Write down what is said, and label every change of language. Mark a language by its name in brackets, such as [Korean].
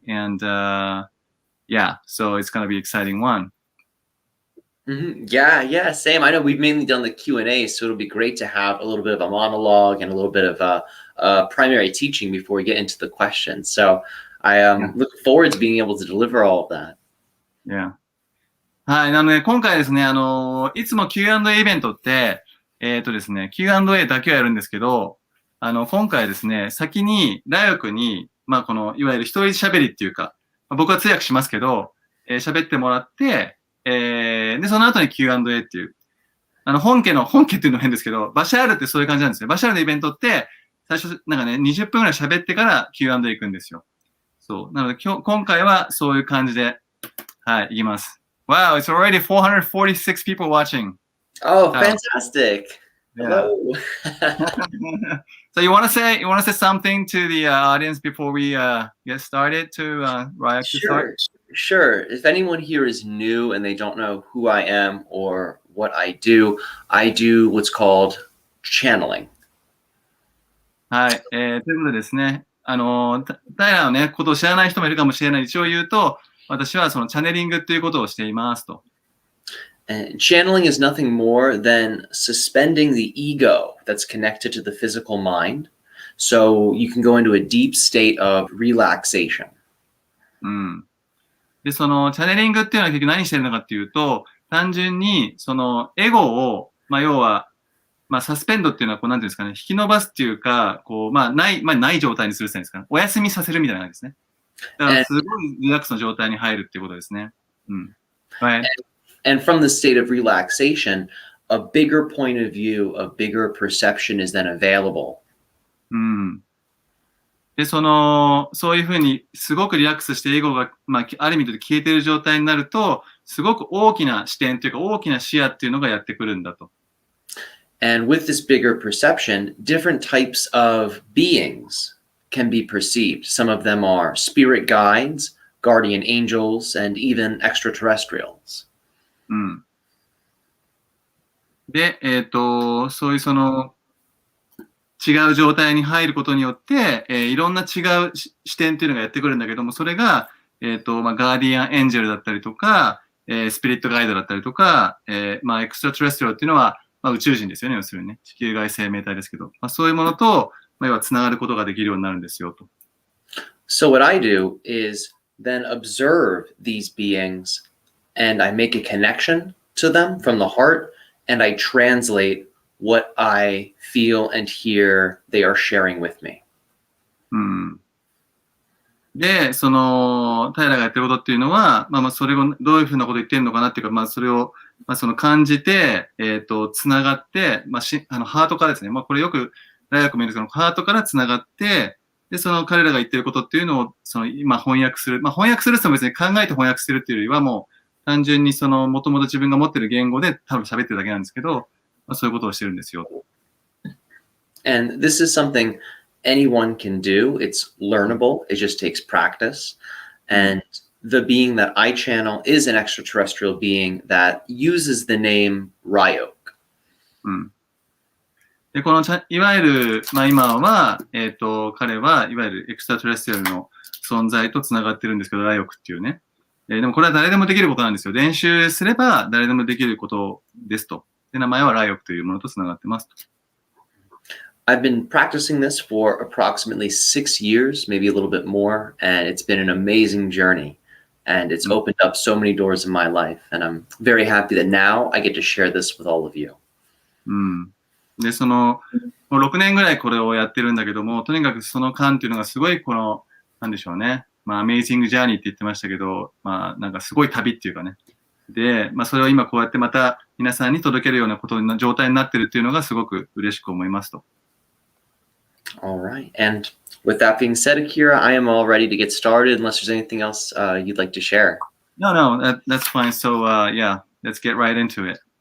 [English] And yeah, so it's going to be an exciting one. Mm-hmm. Yeah, same. I know we've mainly done the Q&A, so it'll be great to have a little bit of a monologue and a little bit of primary teaching before we get into the questions. So I look forward to being able to deliver all of that. Yeah. [Japanese] はい。なので、今回ですね、いつも Q&A イベントって、ですね、Q&A だけはやるんですけど、今回ですね、先に、ライオクに、いわゆる一人喋りっていうか、僕は通訳しますけど、喋ってもらって、で、その後に Q&A っていう。本家っていうのは変ですけど、バシャールってそういう感じなんですね。バシャールのイベントって、最初、なんかね、20分くらい喋ってから Q&A 行くんですよ。そう。なので、今回はそういう感じで、はい、行きます。 [English] Wow, it's already 446 people watching. Oh, fantastic. Yeah. Hello. So you want to say something to the audience before we get started to Ryok to start? Sure. If anyone here is new and they don't know who I am or what I do what's called channeling. [Japanese] はい、ということでですね、タイラーのね、ことを知らない人もいるかもしれない。一応言うと、私はそのチャネリングっていうことをしていますと。 [English] And channeling is nothing more than suspending the ego that's connected to the physical mind, so you can go into a deep state of relaxation. うん。 [Japanese] で、そのチャネリングっていうのは結局何してるのかっていうと、単純にそのエゴを、要は、サスペンドっていうのはこうなんていうんですかね、引き伸ばすっていうか、こう、ない状態にするっていうんですかね。お休みさせるみたいな感じですね。だからすごいリラックスの状態に入るっていうことですね。 [English] うん。Right. And from the state of relaxation, a bigger point of view, a bigger perception is then available. うん。 [Japanese] で、そういうふうにすごくリラックスしてエゴが、ある意味で消えている状態になると、すごく大きな視点というか大きな視野っていうのがやってくるんだと。 [English] And with this bigger perception, different types of beings can be perceived. Some of them are spirit guides, guardian angels, and even extraterrestrials. うん。 [Japanese] で、そういう違う状態に入ることによって、いろんな違う視点っていうのがやってくるんだけども、それが、ガーディアンエンジェルだったりとか、スピリットガイドだったりとか、エクストラテレストリアルっていうのは、宇宙人ですよね、要するにね。地球外生命体ですけど、そういうものと、要はつながることができるようになるんですよと。 [English] So what I do is then observe these beings and I make a connection to them from the heart and I translate what I feel and hear they are sharing with me. うん。 [Japanese] で、タイラーがやってることっていうのは、それをどういうふうなこと言ってるのかなっていうか、それを、感じて、つながって、ハートからですね。これよく、大学も言うハートからつながって、で、彼らが言ってることっていうのを、今翻訳する。翻訳するって別に考えて翻訳するっていうよりは、もう、単純にもともと自分が持ってる言語で多分喋ってるだけなんですけど、そういうことをしてるんですよ。 [English] And this is something anyone can do. It's learnable. It just takes practice. And the being that I channel is an extraterrestrial being that uses the name Ryok. うん。 [Japanese] で、いわゆる、今は、彼はいわゆるエクストラテレスティアルの存在とつながってるんですけど、ライオクっていうね。でもこれは誰でもできることなんですよ。練習すれば誰でもできることですと。で、名前はライオクというものとつながってますと。 [English] I've been practicing this for approximately 6 years, maybe a little bit more, and it's been an amazing journey. And it's opened up so many doors in my life. And I'm very happy that now I get to share this with all of you. うん。 [Japanese] で、もう6年ぐらいこれをやってるんだけども、とにかくその間っていうのがすごいなんでしょうね。アメイジングジャーニーって言ってましたけど、なんかすごい旅っていうかね。で、それを今こうやってまた皆さんに届けるような状態になってるっていうのがすごく嬉しく思いますと。 [English] All right. And with that being said, Akira, I am all ready to get started unless there's anything else you'd like to share. No, that's fine. So, yeah, let's get right into it.